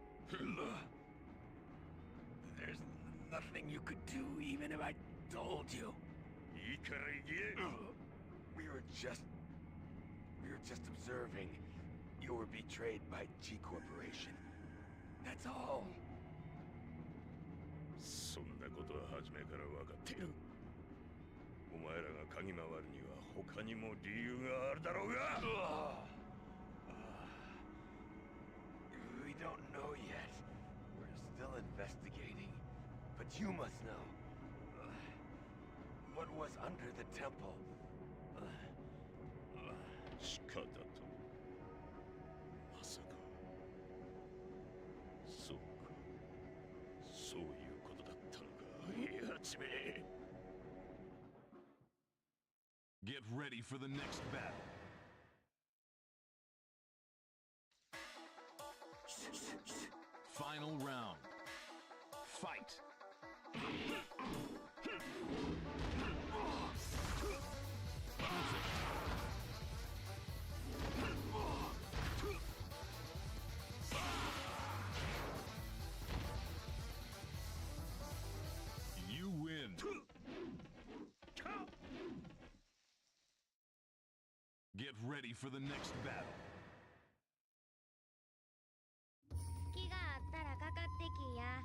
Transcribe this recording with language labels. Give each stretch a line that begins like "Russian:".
English: There's nothing you could do even if I told you.
Japanese: いいから言え。
English: We were just observing. You were betrayed by G Corporation. That's all.
Japanese: そんなことは初めから分かっている。おお前らが嗅ぎ回るには他にも理由があるだろうが。
English: We don't know yet. We're still investigating. But you must know. What was under the temple?
Japanese: 仕方と。まさか。そうか。そういうことだったのか。やちめ。
English: Get ready for the next battle. Final round. Fight. You win. Get ready for the next battle.
Japanese: 隙があったらかかってきや。